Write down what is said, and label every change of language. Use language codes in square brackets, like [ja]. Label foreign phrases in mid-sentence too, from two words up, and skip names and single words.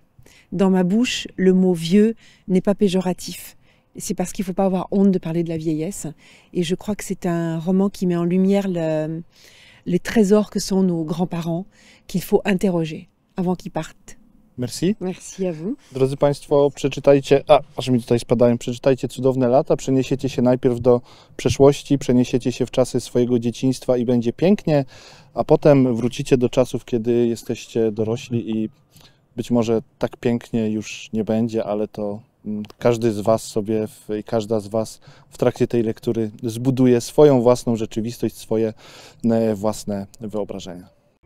[fr] Dans ma bouche, le mot vieux n'est pas péjoratif. C'est parce qu'il ne faut pas avoir honte de parler de la vieillesse. Et je crois que c'est un roman qui met en lumière les trésors que sont nos grands-parents, qu'il faut interroger avant qu'ils partent. Merci. Merci à vous. [pl] Drodzy Państwo, przeczytajcie, aż mi tutaj spadają, przeczytajcie Cudowne lata, przeniesiecie się najpierw do przeszłości, przeniesiecie się w czasy swojego dzieciństwa i będzie pięknie, a potem wrócicie do czasów, kiedy jesteście dorośli i być może tak pięknie już nie będzie, ale to każdy z Was sobie i każda z Was w trakcie tej lektury zbuduje swoją własną rzeczywistość, swoje własne wyobrażenia.